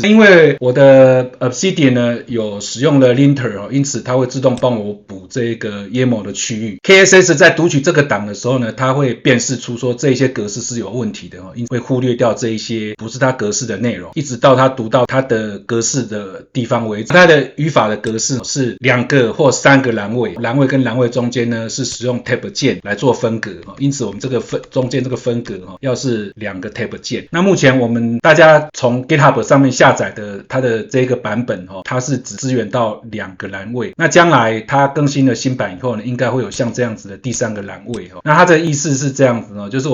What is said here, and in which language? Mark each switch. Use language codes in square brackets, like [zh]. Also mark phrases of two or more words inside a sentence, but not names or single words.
[zh] 因為我的 Obsidian 呢有使用了 linter 因此它會自動幫我補這個 YAML 的區域。KSS 在讀取這個檔的時候呢，它會辨識出說這些格式是有問題的因為會忽略掉這一些不是它格式的內容，一直到它讀到它的格式的地方為止。它的語法的格式是2 個或3個欄位，欄位跟欄位中間呢是使用 Tab 鍵來做分隔因此我們這個中間這個分隔要是2個 Tab 鍵。那目前我們大家從 GitHub 上面下載的它的這個版本它是只支援到2個欄位。那將來它更新了新版以後呢，應該會有像這樣子的第3個欄位那它的意思是這樣子就是我